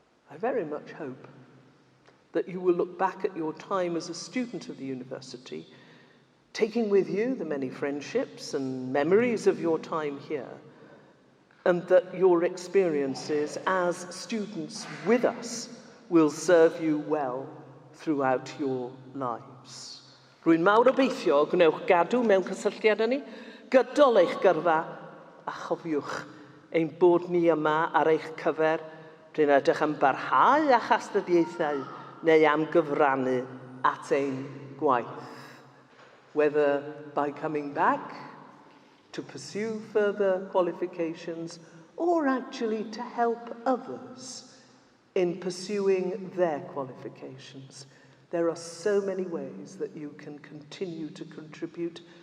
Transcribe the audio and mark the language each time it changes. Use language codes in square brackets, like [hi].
[en] I very much hope that you will look back at your time as a student of the university, taking with you the many friendships and memories of your time here, and that your experiences as students with us will serve you well throughout your lives. [cy] Rwy'n mawr obeithio gwnewch gadw mewn cysylltiad â ni, gydol eich gyrfa a chofiwch ein bod ni yma ar eich cyfer rydyn ydych yn barhau â chastudieithau neu am gyfrannu at ein gwaith. [en] Whether by coming back to pursue further qualifications or actually to help others in pursuing their qualifications. There are so many ways that you can continue to contribute